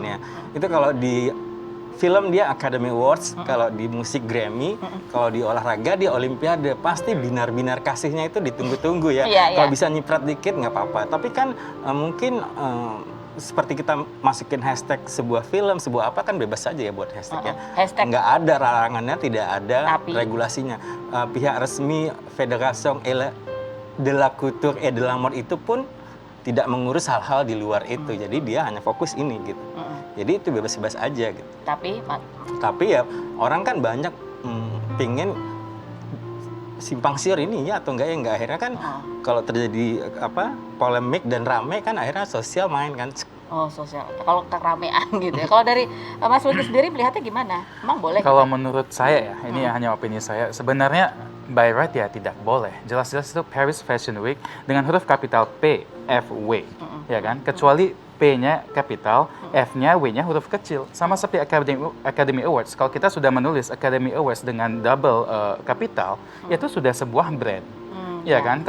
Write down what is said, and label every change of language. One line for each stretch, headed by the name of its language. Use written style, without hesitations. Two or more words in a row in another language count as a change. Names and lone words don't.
Indonesian: Itu kalau di film dia Academy Awards, kalau di musik Grammy, kalau di olahraga dia Olimpiade, pasti binar-binar kasihnya itu ditunggu-tunggu ya. Iya, Kalau iya. bisa nyiprat dikit nggak apa-apa. Tapi kan mungkin seperti kita masukin hashtag sebuah film, sebuah apa kan bebas saja ya buat hashtag ya. Hashtag. Nggak ada larangannya, tidak ada Tapi- regulasinya. Pihak resmi Fédération de la Couture et de la Mode itu pun tidak mengurus hal-hal di luar itu. Jadi dia hanya fokus ini gitu. Jadi itu bebas-bebas aja gitu. Tapi ya orang kan banyak pingin simpang siur ini ya atau enggak ya enggak, akhirnya kan kalau terjadi polemik dan rame kan akhirnya sosial main kan. Oh, sosial. Kalau keramaian gitu ya. Kalau dari Mas Luki sendiri melihatnya gimana? Emang boleh? Kalau menurut saya ya, ini hanya opini saya, sebenarnya
English: by right
Indonesian: ya tidak boleh. Jelas-jelas itu Paris Fashion Week dengan huruf kapital P, F, W, ya kan? Kecuali P-nya kapital, F-nya, W-nya huruf kecil. Sama seperti Academy Awards. Kalau kita sudah menulis Academy Awards dengan double kapital, itu sudah sebuah brand, ya kan?